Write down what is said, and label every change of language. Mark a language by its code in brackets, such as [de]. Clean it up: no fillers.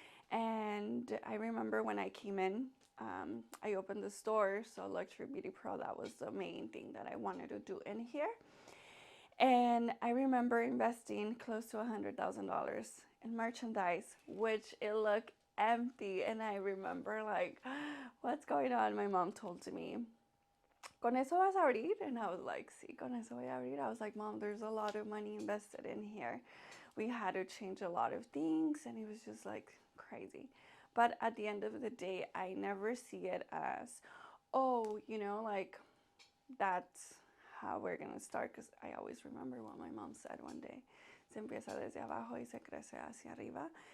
[en] And I remember when I came in, I opened the store. So Luxury Beauty Pro, that was the main thing that I wanted to do in here. And I remember investing close to $100,000 in merchandise, which it looked empty. And I remember like, what's going on? My mom told me, [es] ¿con eso vas a abrir? [en] And I was like, [es] sí, con eso voy a abrir. [en] I was like, Mom, there's a lot of money invested in here. We had to change a lot of things and it was just like crazy. But at the end of the day, I never see it as, oh, you know, like that's how we're gonna start, because I always remember what my mom said one day. [es] Se empieza desde abajo y se crece hacia arriba.